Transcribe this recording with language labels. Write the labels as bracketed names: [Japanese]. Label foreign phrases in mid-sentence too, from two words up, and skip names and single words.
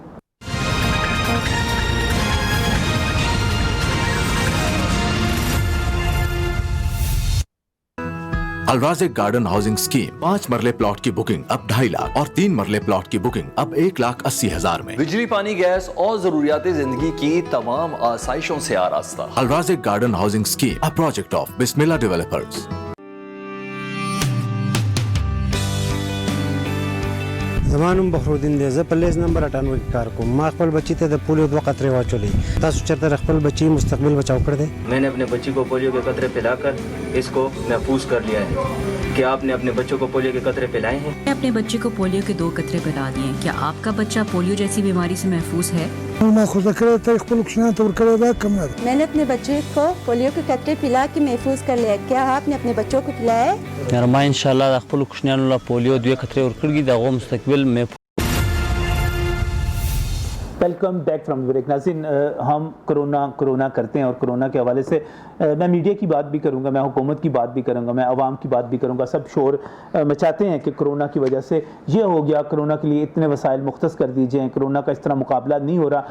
[Urdu] الرازق گارڈن ہاؤسنگ اسکیم 5 مرلے پلاٹ کی بکنگ اب 2.5 لاکھ اور 3 مرلے پلاٹ کی بکنگ اب 1,80,000 میں. بجلی، پانی، گیس اور ضروریات زندگی کی تمام آسائشوں سے آراستہ. [English] Alrazik Garden Housing Scheme, a project of Bismillah Developers. [Pashto] زمانم بخرودین دی زه په لیز نمبر 98 کې کار کوم. ما خپل بچی ته د پولیو 2 قطرې واچولې. تاسو چېرته خپل بچی مستقبل بچاو کړ دې؟ [Urdu] میں نے اپنے بچی کو پولیو کے قطرے پلا کر اس کو محفوظ کر لیا ہے. کیا آپ نے اپنے بچوں کو پولیو کے قطرے پلائے ہیں? میں نے اپنے بچے کو پولیو کے 2 قطرے پلا دیے۔ کیا آپ کا بچہ پولیو جیسی بیماری سے محفوظ ہے? میں نے اپنے بچے کو پولیو کے قطرے پلا کے محفوظ کر لیا. کیا آپ نے اپنے بچوں کو پلایا ہے? [Pashto] ما ان شاء الله د خپل کوشنیانو له پولیو 2 قطرې ورکړي دغه مستقبل میں [English] Welcome back from break. [Urdu] ناظرین، ہم کرونا کرتے ہیں اور کرونا کے حوالے سے میں میڈیا کی بات بھی کروں گا، میں حکومت کی بات بھی کروں گا، میں عوام کی بات بھی کروں گا. سب شور مچاتے ہیں کہ کرونا کی وجہ سے یہ ہو گیا، کرونا کے لیے اتنے وسائل مختص کر دیجیے ہیں، کرونا کا اس طرح مقابلہ نہیں ہو رہا.